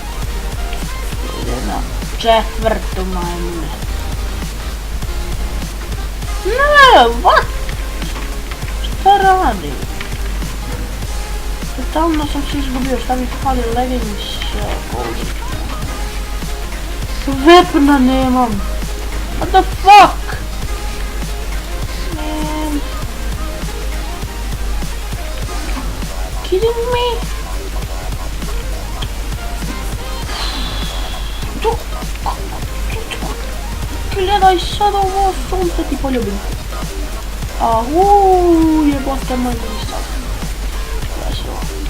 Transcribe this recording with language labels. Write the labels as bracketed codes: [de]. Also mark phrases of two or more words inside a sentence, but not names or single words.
[sr] Ide na četvrtu majmune. Ne, what? Šta radi? Totalno sam se izgubio, šta mi fali leggings. Vepna nemam. [en] What the fuck? Man. Kidding me? [sr] Gledaj sad ovo sunce ti poljubim. Jebote moj ministar. Veselo.